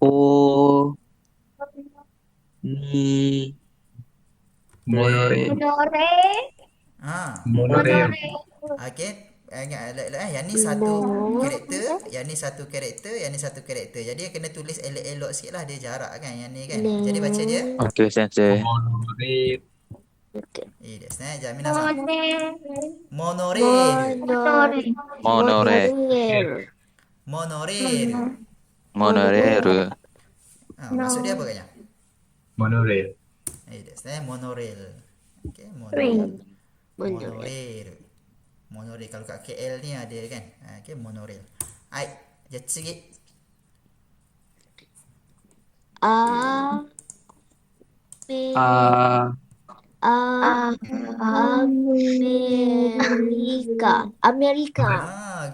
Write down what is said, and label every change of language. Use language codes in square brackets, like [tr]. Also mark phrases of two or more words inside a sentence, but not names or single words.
[ms] O. Ni. [en] Monorail. Monorail. [ms] Okey. Yang ni satu karakter, yang ni satu karakter, yang ni satu karakter. Jadi kena tulis elok-elok sikit lah, dia jarak kan yang ni kan. Jadi baca dia. Okey, sensei. [en] Monorail. [ja] いいですね。じゃあ皆さん。モノレール。モノレール。モノレール。モノレール。 [ms] Maksud dia apa katnya? [en] Monorail. [ja] いいですね。モノレール。Okay, モノレール。モノレール。モノレール。 [ms] Kalau kat KL ni ada kan. [ja] Okay, モノレール。はい。じゃあ次。アメリカ。アメリカ。